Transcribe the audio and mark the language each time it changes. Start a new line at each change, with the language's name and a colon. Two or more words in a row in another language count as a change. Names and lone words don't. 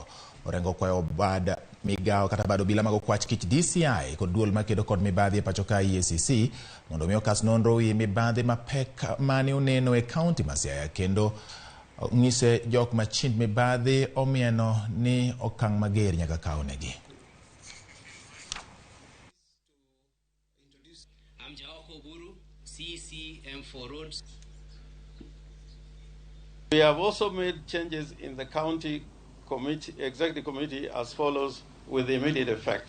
Luo (Kenya and Tanzania): Orengo kwayo bad migawo kata bad obila mag okwach kich DCI kod duol makedo kod mibadhi e pacho ka EACC mondo mi okas nonro wi mibadhi mapek mane oneno e kaunti ma Siaya kendo ng'ise jok machind mibadhi omieno ni okang' mager nyaka kawnegi.
English: We have also made changes in the county executive committee as follows with immediate effect.